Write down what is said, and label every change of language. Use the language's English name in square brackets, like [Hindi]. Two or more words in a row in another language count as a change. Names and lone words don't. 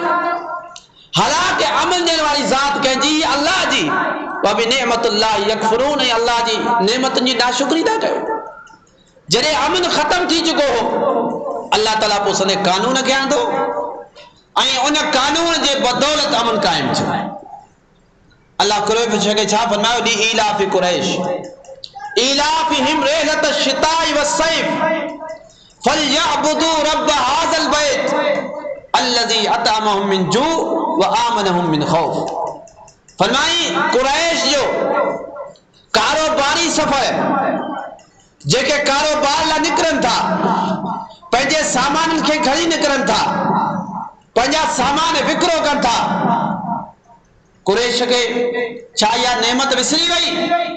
[Sindhi] हालांकि अमन ॾियण वारी ज़ात कंहिंजी अल्लाह जी, [Arabic] وبنعمة الله يكفرون, [Sindhi] ऐं अल्लाह जी नेमतुनि जी नाशुक्री था कयो। जॾहिं अमन ख़त्म थी चुको हो अल्लाह ताला पोइ सने कानून खे आंदो ऐं उन कानून जे बदौलत अमन क़ाइम थियो। अल्लाह कुरैश खे छा फरमायो, [Arabic] لإيلاف قريش إيلافهم رحلة الشتاء والصيف فليعبدوا رب هذا البيت الذي أطعمهم من جوع وآمنهم من خوف. [Sindhi] फरमाई कुरैश जो कारोबारी सफ़र, जेके कारोबार लाइ निकिरनि था, पंहिंजे सामाननि खे खणी निकिरनि था, पंहिंजा सामान विकिरो कनि था, कुरैश खे छा इहा नेमत विसरी वई?